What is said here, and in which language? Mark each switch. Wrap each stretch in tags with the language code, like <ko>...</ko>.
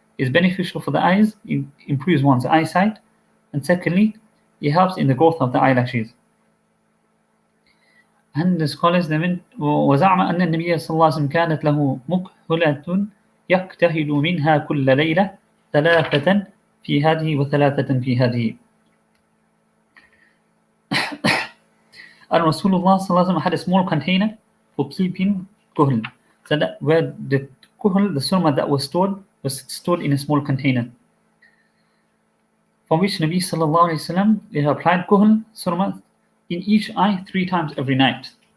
<en>It's beneficial for the eyes, it improves one's eyesight, and secondly, it helps in the growth of the eyelashes. And the scholars</en> <ar>وزعم أن النبي صلى الله عليه وسلم كانت له مكحلة يكتحل منها كل ليلة 3 في هذه و3 في هذه.</ar> <en>And Rasulullah sallallahu alaihi wasallam had a small container for keeping kuhl. So that where the kuhl, the surma that was stored in a small container. From which Nabi sallallahu alaihi wasallam applied kuhl, surma, in each eye 3 times every night.</en>